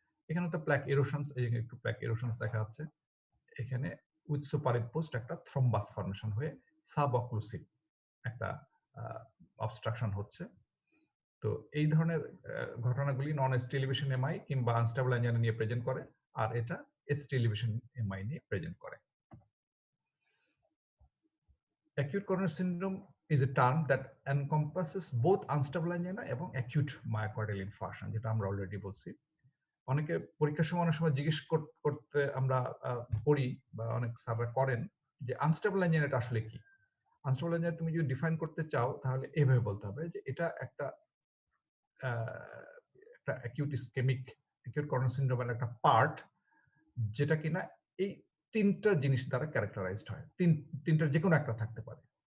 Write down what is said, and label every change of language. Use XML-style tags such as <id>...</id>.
<bn>এখানে তো প্ল্যাক এরোশনস, এই একটু প্ল্যাক এরোশনস দেখা যাচ্ছে, এখানে উইথ সুপারইম্পোজড একটা থ্রম্বাস ফর্মেশন হয়ে সাব অক্লুসিভ একটা অবস্ট্রাকশন হচ্ছে। তো এই ধরনের ঘটনাগুলি নন এসটি এলিভেশন এমআই কিংবা আনস্টেবল অ্যানজাইনা নিয়ে প্রেজেন্ট করে, আর এটা এসটি এলিভেশন এমআই নিয়ে প্রেজেন্ট করে।</bn> <en>Acute coronary syndrome is a term that encompasses both unstable angina এবং acute myocardial infarction,</en> <bn>যেটা আমরা অলরেডি বলছি। অনেকে পরীক্ষার সময় অনেক সময় জিজ্ঞেস করতে আমরা করি বা অনেক স্যাররা করেন যে আনস্টেবল অ্যানজাইনাটা আসলে কি। আনস্টেবল অ্যানজাইনা তুমি যদি ডিফাইন করতে চাও তাহলে এভাবে বলতে হবে যে এটা একটা একটা অ্যাকিউট ইসকেমিক অ্যাকিউট করোনারি সিনড্রোমের একটা পার্ট, যেটা কিনা এই তিনটা জিনিস দ্বারা ক্যারেক্টারাইজড হয়। তিনটার যে কোনো একটা থাকতে পারে।</bn>